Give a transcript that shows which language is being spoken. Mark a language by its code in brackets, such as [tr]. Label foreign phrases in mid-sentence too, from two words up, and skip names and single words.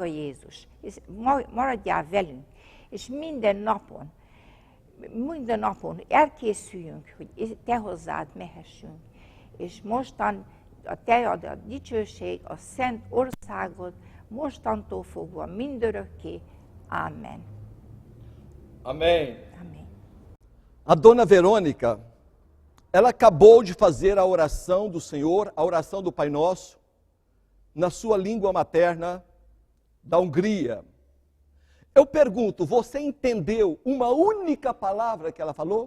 [hu] Drága Jézus, maradjál velünk, és minden napon elkészüljünk, hogy te hozzád mehessünk. És mostan a te ad a dicsőség, a szent országod, mostantól fogva mindörökké. Amen. [pt] Amém. Amém. A dona Verônica, ela acabou de fazer a oração do Senhor, a oração do Pai Nosso, na sua língua materna da Hungria. Eu pergunto, você entendeu uma única palavra que ela falou?